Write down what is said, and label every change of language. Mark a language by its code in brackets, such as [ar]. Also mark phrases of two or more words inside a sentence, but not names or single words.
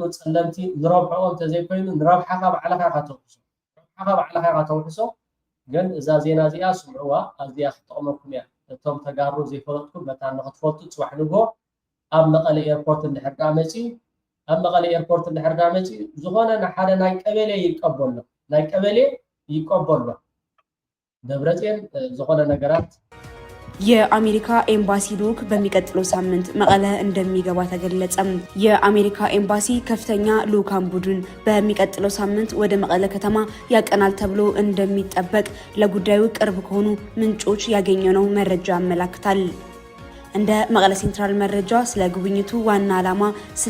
[ti] ፀለምቲ ንረብሖም ተዘይኮይኑ ንረብሓኻ ባዕልኻ ኢኻ ተውሕሶ ግን እዛ ዜና እዚኣ ስምዕዋ ኣዝያ ክትጠቕመኩም እያ እቶም ተጋሩ ዘይፈለጥኩም በታ ንኽትፈልጡ ፅዋሕ ንግሆ ኣብ መቐለ ኤርፖርት እንድሕርዳ መፂ ኣብ መቐለ ኤርፖርት እንድሕርዳ መፂ ዝኾነ ንሓደ ናይ ቀበሌ ይቀበሎ ደብረፅዮን ዝኾነ ነገራት [am] የአሜሪካ ኤምባሲ ልዑክ በሚቀጥለው ሳምንት መቀለ እንደሚገባ ተገለጸ። የአሜሪካ ኤምባሲ ከፍተኛ ልዑካን ቡድን በሚቀጥለው ሳምንት ወደ መቀለ ከተማ ያቀናል ተብሎ እንደሚጠበቅ ለጉዳዩ ቅርብ ከሆኑ ምንጮች ያገኘነው መረጃ ያመለክታል። እንደ መቀለ ሴንትራል መረጃ ስለ ጉብኝቱ ዋና ዓላማ ስለ